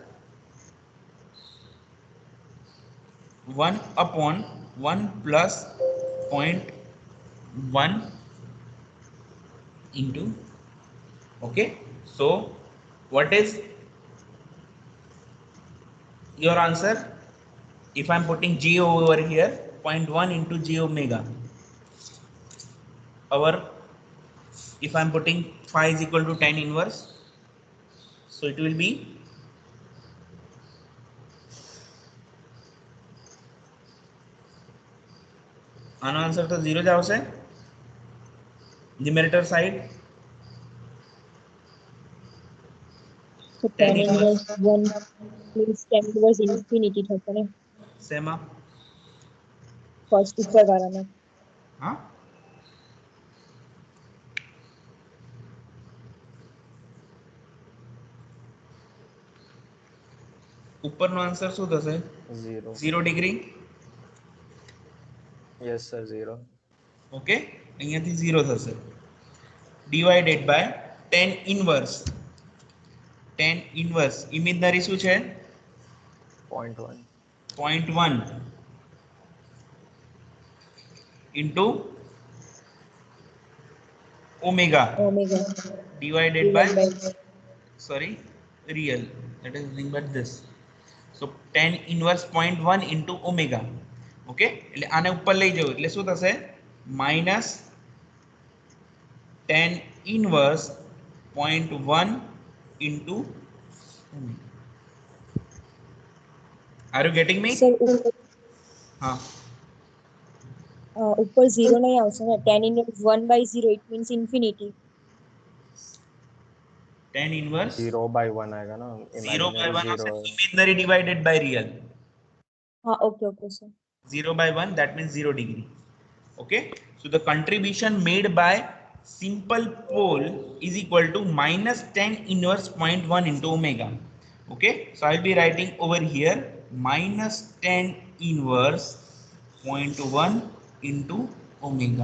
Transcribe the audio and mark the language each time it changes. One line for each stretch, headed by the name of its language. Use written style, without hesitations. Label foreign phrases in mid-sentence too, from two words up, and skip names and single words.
English: 1 upon 1 plus 0.1 into, okay, so what is your answer? If I'm putting j over here, 0.1 into j omega, our, if I'm putting phi is equal to tan inverse, so it will be
Gujarati: આનો આન્સર તો 0 જ આવશે.
English: numerator side So tan inverse 1 means tan inverse infinity
Gujarati: થશે ને શેમાં? ફર્સ્ટ ઉપર વાળામાં. હા, ઉપરનો આન્સર શું થશે? 0. 0 ડિગ્રી.
English: Yes sir, 0.
Gujarati: ઓકે, અહીંયાથી 0 થશે.
English: divided by tan inverse. tan inverse imaginary
Gujarati: શું છે? 0.1.
English: 0.1 into omega Omega divided divided by, by sorry, real, that is nothing but this. So tan inverse 0.1 into omega.
Gujarati: Okay, એટલે આને ઉપર લઈ જવું એટલે શું થશે?
English: minus tan inverse 0.1 into omega. Are you getting me?
Gujarati: સર હા, ઉપર 0 નહીં આવશે ને
English: tan inverse 1/0 it means infinity. tan inverse
Hindi: 0 by 1 आएगा ना,
English: 0 by imaginary 1 0. imaginary divided by real.
Gujarati: હા ઓકે ઓકે સર.
English: 0 by 1, that means 0 degree. Okay, so the contribution made by simple pole is equal to minus tan inverse 0.1 into omega. Okay, so I'll be writing over here minus tan inverse 0.1 into omega.